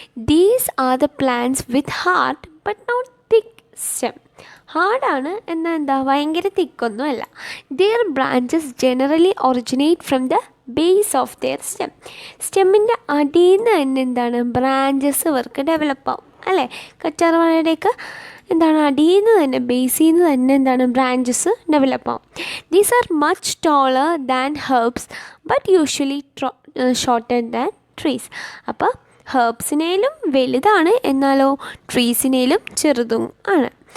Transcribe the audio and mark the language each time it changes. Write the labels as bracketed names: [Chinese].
[English] These are the plants with hard but not thick stem. [Malayalam] ഹാർഡാണ് എന്നാൽ എന്താ, ഭയങ്കര തിക്കൊന്നും അല്ല. [English] Their branches generally originate from the base of their stem. [Malayalam] സ്റ്റെമ്മിൻ്റെ അടിയിൽ നിന്ന് തന്നെ എന്താണ്, ബ്രാഞ്ചസ് ഇവർക്ക് ഡെവലപ്പ് ആവും, അല്ലേ? കറ്റാർ വാഴയുടെയൊക്കെ എന്താണ് അടിയിൽ നിന്ന് തന്നെ, ബേസിൽ നിന്ന് തന്നെ എന്താണ് ബ്രാഞ്ചസ് ഡെവലപ്പ് ആവും. [English] These are much taller than herbs but usually shorter than trees. [Malayalam] അപ്പോൾ ഹെർബ്സിനേലും വലുതാണ്, എന്നാലോ ട്രീസിനേലും ചെറുതും ആണ്.